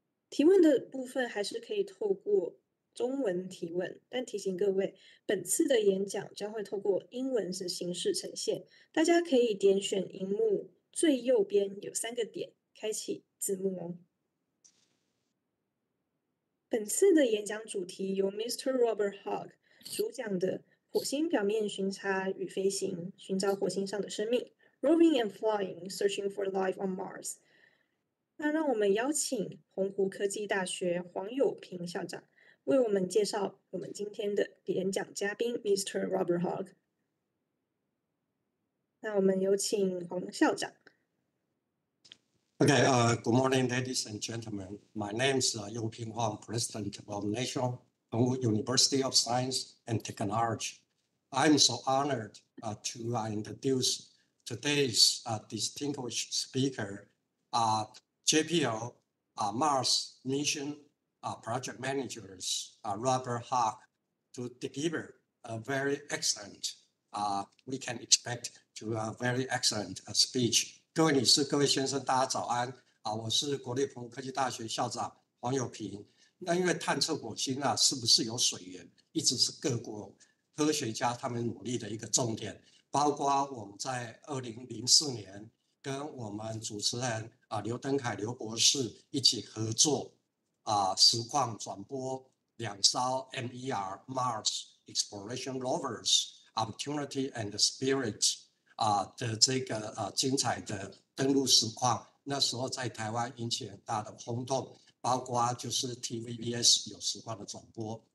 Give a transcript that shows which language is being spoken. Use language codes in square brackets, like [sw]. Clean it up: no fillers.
[zh] 提问的部分还是可以透过中文提问，但提醒各位，本次的演讲将会透过英文的形式呈现，大家可以点选荧幕最右边有3个点，开启字幕哦。本次的演讲主题由 Mr. Robert Hogg 主讲的火星表面巡查与飞行，寻找火星上的生命 [en] Roving and Flying, Searching for Life on Mars。 [zh] 那让我们邀请澎湖科技大学黄友平校长为我们介绍我们今天的演讲嘉宾 Mr. Robert Hogg。那我们有请黄校长。 [en] Okay, good morning, ladies and gentlemen. My name is Youping Huang, President of National University of Science and Technology. I'm so honored to introduce today's distinguished speaker, JPL Mars Mission Project Managers Robert Hogg, to deliver a very excellent, we can expect to a very excellent speech. [zh] 各位女士、各位先生，大家早安我是国立澎湖科技大学校长黄友平。那因为探测火星是不是有水源，一直是各国科学家他们努力的一个重点。包括我们在2004年跟我们主持人刘登凯刘博士一起合作实况转播2艘 MER Mars Exploration Rovers Opportunity and Spirit的这个精彩的登陆实况，那时候在台湾引起很大的轰动，包括就是 TVBS 有实况的转播。